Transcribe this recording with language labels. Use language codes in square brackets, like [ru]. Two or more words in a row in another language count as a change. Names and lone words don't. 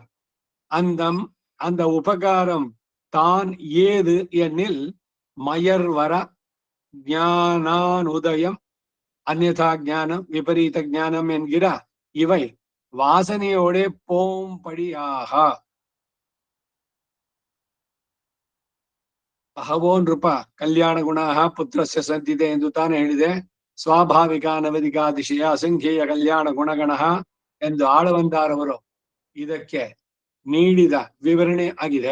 [ta] அந்த உபகாரம் தான் ஏது எனில் மயர்வர ஞானானுதயம் அந்யதா ஞானம் விபரீத ஞானம் என்கிற இவை வாசனையோட போம்படியாக. [sa] ಬಹವೋ ನೃಪ ಕಲ್ಯಾಣ ಗುಣಾಃ ಪುತ್ರಸ್ಯ ಸಂತಿದೆ [kn] ಎಂದು ತಾನೇ ಹೇಳಿದೆ. [sa] ಸ್ವಾಭಾವಿಕ ಅನವಧಿಕಾತಿಶಯ ಅಸಂಖ್ಯೇಯ ಕಲ್ಯಾಣ ಗುಣಗಣಃ [kn] ಎಂದು ಆಳವಂದಾರವರು ಇದಕ್ಕೆ ನೀಡಿದ ವಿವರಣೆ ಆಗಿದೆ.